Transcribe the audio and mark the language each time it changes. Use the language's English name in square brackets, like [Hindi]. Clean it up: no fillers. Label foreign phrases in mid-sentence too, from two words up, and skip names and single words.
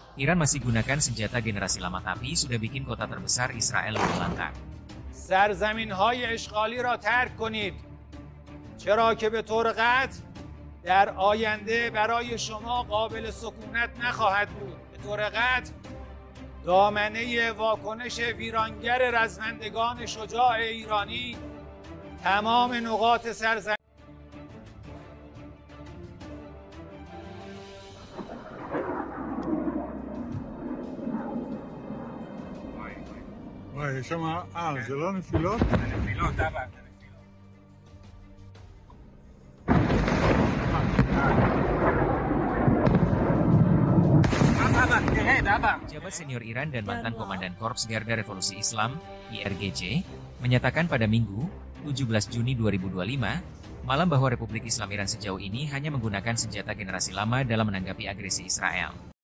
[Indonesian] Iran masih gunakan senjata generasi lama tapi sudah bikin kota terbesar Israel terlantar. [Persian] سرزمین‌های اشغالی را ترک کنید چرا که به طور قطع در آینده برای شما قابل سکونت نخواهد بود. به طور قطع دامنه واکنش ویرانگر رزمندگان شجاع ایرانی تمام نقاط سرزمین شما عرضلان نفیلات؟ نفیلات طبعا [Indonesian] Pejabat senior Iran dan mantan Komandan Korps Garda Revolusi Islam, IRGC, menyatakan pada Minggu, 17 Juni 2025, malam bahwa Republik Islam Iran sejauh ini hanya menggunakan senjata generasi lama dalam menanggapi agresi Israel.